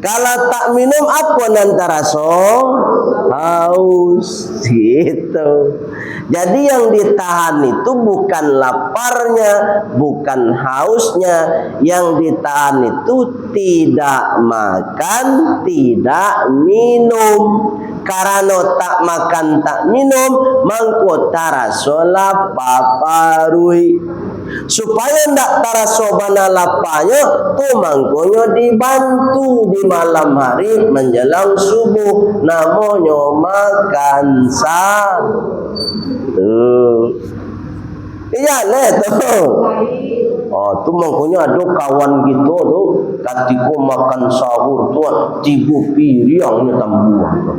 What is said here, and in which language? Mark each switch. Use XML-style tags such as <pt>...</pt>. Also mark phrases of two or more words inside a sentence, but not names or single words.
<id>Kalau tak minum apa nanti rasa haus gitu. Jadi yang ditahan itu bukan laparnya, bukan hausnya. Yang ditahan itu tidak makan, tidak minum.</id> <min>Karena tak makan tak minum mangko taraso lapaparui. Supaya ndak taraso bana lapanya tu mangkonyo dibantu di malam hari menjelang subuh namanya makan sah. Iya le tuh. Oh tu mangkonyo ada kawan gitu tuh ketika makan sahur tuh 3 piringnya tambuh.</min>